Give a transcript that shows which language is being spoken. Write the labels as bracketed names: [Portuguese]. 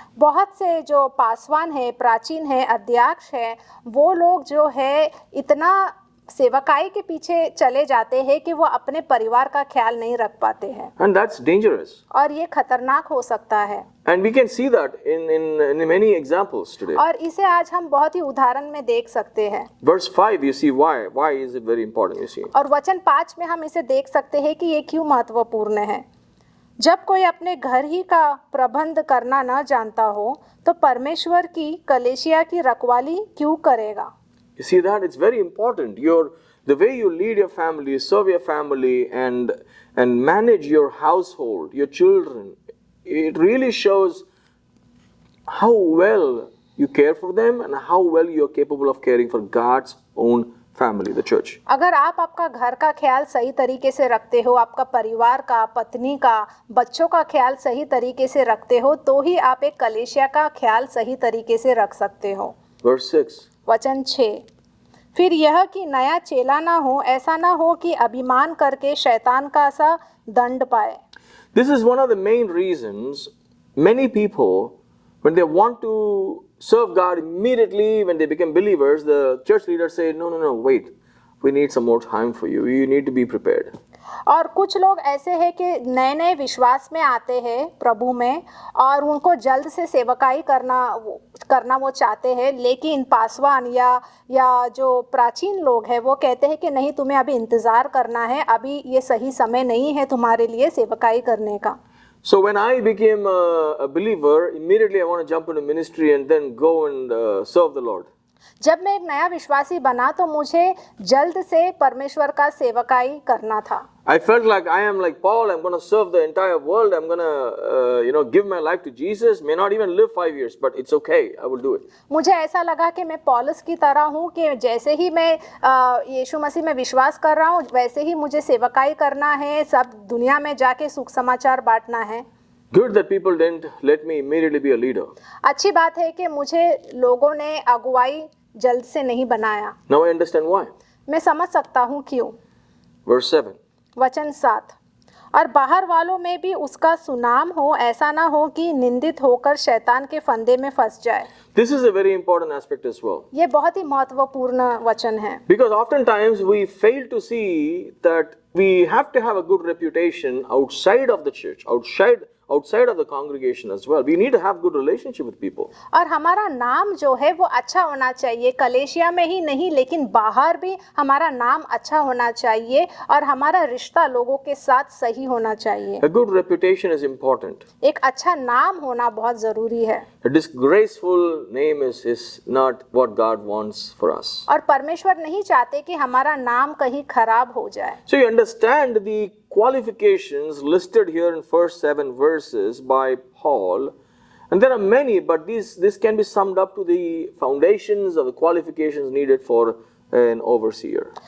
[Hindi] बहुत से जो पासवान है, प्राचीन है, अध्यक्ष है, वो लोग जो है इतना सेवकाई के पीछे चले जाते हैं कि वो अपने परिवार का ख्याल नहीं रख पाते हैं। [English] And that's dangerous. [Hindi] और ये खतरनाक हो सकता है। [English] And we can see that in many examples today. [Hindi] और इसे आज हम बहुत ही उदाहरण में देख सकते हैं। [English] Verse 5, you see why. Why is it very important, you see? [Hindi] और वचन 5 में हम इसे देख सकते हैं कि ये क्यों महत्वपूर्ण है। जब कोई अपने घर ही का प्रबंध करना न जानता हो तो परमेश्वर की कलीसिया की रखवाली क्यों करेगा? [English] You see that? It's very important. The way you lead your family, serve your family, and manage your household, your children, it really shows how well you care for them and how well you are capable of caring for God's own family, the church. [Hindi] अगर आप आपका घर का ख्याल सही तरीके से रखते हो, आपका परिवार का, पत्नी का, बच्चों का ख्याल सही तरीके से रखते हो, तो ही आप एक कलीसिया का ख्याल सही तरीके से रख सकते हो। [English] Verse 6. [Hindi] वचन 6, फिर यह कि नया चेला ना हो, ऐसा ना हो कि अभिमान करके शैतान का सा दंड पाए। [English] This is one of the main reasons many people, when they want to serve God immediately, when they become believers, the church leaders say, no, wait, we need some more time for you. You need to be prepared. [Hindi] और कुछ लोग ऐसे हैं कि नए नए विश्वास में आते हैं प्रभु में और उनको जल्द से सेवकाई करना वो चाहते हैं, लेकिन पासवान या जो प्राचीन लोग हैं वो कहते हैं कि नहीं, तुम्हें अभी इंतज़ार करना है, अभी ये सही समय नहीं है तुम्हारे लिए सेवकाई करने का। [English] So when I became a believer, immediately I want to jump into ministry and then go and serve the Lord. [Hindi] जब मैं एक नया विश्वासी बना तो मुझे जल्द से परमेश्वर का सेवकाई करना था। [English] I felt like I am like Paul. I'm going to serve the entire world. I'm going to, give my life to Jesus. May not even live 5 years, but it's okay. I will do it. [Hindi] मुझे ऐसा लगा कि मैं पौलुस की तरह हूँ कि जैसे ही मैं यीशु मसीह में विश्वास कर रहा हूँ, वैसे ही मुझे सेवकाई करना है, सब दुनिया में जाके सुख समाचार बांटना है। [English] Good that people didn't let me immediately be a leader. [Hindi] अच्छी बात है कि मुझे लोगों ने अगुवाई जल्द से नहीं बनाया। [English] Now I understand why. [Hindi] मैं समझ सकता हूँ क्यों। [English] Verse 7. [Hindi] वचन 7, और बाहर वालों में भी उसका सुनाम हो, ऐसा ना हो कि निंदित होकर शैतान के फंदे में फंस जाए। [English] This is a very important aspect as well. [Hindi] ये बहुत ही महत्वपूर्ण वचन है, [English] Because oftentimes we fail to see that we have to have a good reputation outside of the church, outside of the congregation as well. We need to have good relationship with people. [Hindi] और हमारा नाम जो है वो अच्छा होना चाहिए, कलेशिया में ही नहीं लेकिन बाहर भी हमारा नाम अच्छा होना चाहिए और हमारा रिश्ता लोगों के साथ सही होना चाहिए। [English] A good reputation is important. [Hindi] एक अच्छा नाम होना बहुत ज़रूरी है। [English] A disgraceful name is not what God wants for us. [Hindi] और परमेश्वर नहीं चाहते कि हमारा नाम कहीं खराब हो जाए। [English] So you understand the qualifications listed here in first 7 verses by Paul, and there are many, but this can be summed up to the foundations of the qualifications needed for an overseer.